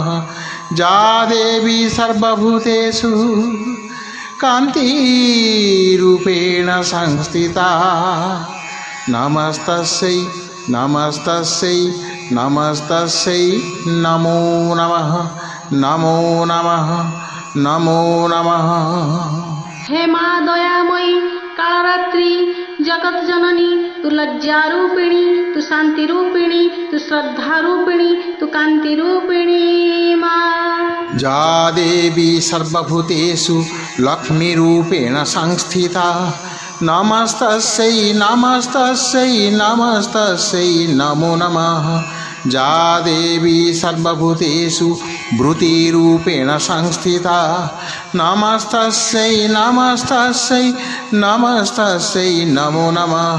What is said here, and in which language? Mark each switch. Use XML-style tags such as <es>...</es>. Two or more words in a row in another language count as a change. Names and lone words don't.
<sa>जा देवी सर्वभूतेषु कान्तिरूपेण संस्थिता नमस्तस्यै नमस्तस्यै नमस्तस्यै नमो नमः नमो नमः नमो नमः।</sa> <hi>हे माँ दयामयी कालरात्रि जगत जननी, तू लज्जारूपिणी, तू शांतिरूपिणी, तू श्रद्धारूपिणी, तू कांतिरूपिणी माँ।</hi> <sa>जा देवी सर्वभूतेषु लक्ष्मीरूपेण संस्थिता नमस्तस्यै नमस्तस्यै नमस्तस्यै नमो नमः। जा देवी सर्वभूतेषु भृतिरूपेण संस्थिता नमस्तस्यै नमस्तस्यै नमस्तस्यै नमो नमः।</sa>